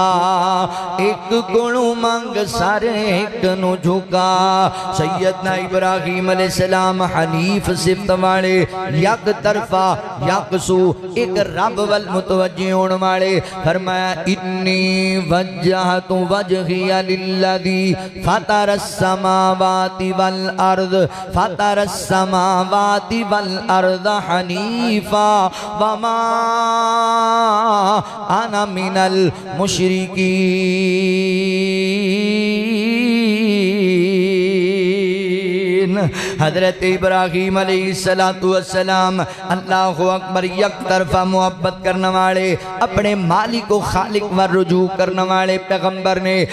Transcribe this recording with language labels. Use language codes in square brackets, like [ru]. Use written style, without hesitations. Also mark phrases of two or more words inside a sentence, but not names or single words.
[pa] ایک کولوں منگ سر ایک نوں جھکا. [ur] سیدنا ابراہیم علیہ السلام حنیف صفت والے، یک طرفہ یکسو ایک رب ول متوجہ ہونے والے. [ar] फरमाया إني وجهت وجهي للذي فطر السماوات والأرض. فطر السماوات والأرض حنيفا وما أنا من المشركين. [ur] हजरत इब्राहीम [ar] عليه الصلاة والسلام الله أكبر [ur] یک طرفہ محبت کرنے والے، اپنے مالک کو خالق و رجوع کرنے والے پیغمبر نے